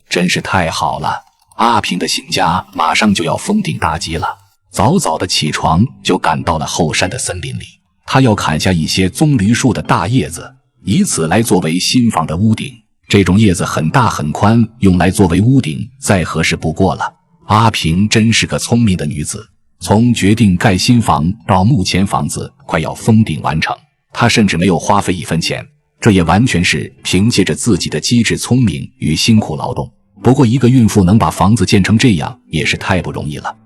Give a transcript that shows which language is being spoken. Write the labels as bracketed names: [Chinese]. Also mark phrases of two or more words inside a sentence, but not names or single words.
[Chinese] 真是太好了！阿平的新家马上就要封頂大吉了。早早的起床就趕到了後山的森林里，他要砍下一些棕榈树的大叶子，以此來作為新房的屋頂。这种叶子很大很寬，用来作为屋頂再合適不過了。阿平真是個聰明的女子，從決定蓋新房到目前房子快要封頂完成，她甚至沒有花費一分錢，這也完全是憑借着自己的機智聰明與辛苦勞動。不過一個孕婦能把房子建成這樣也是太不容易了。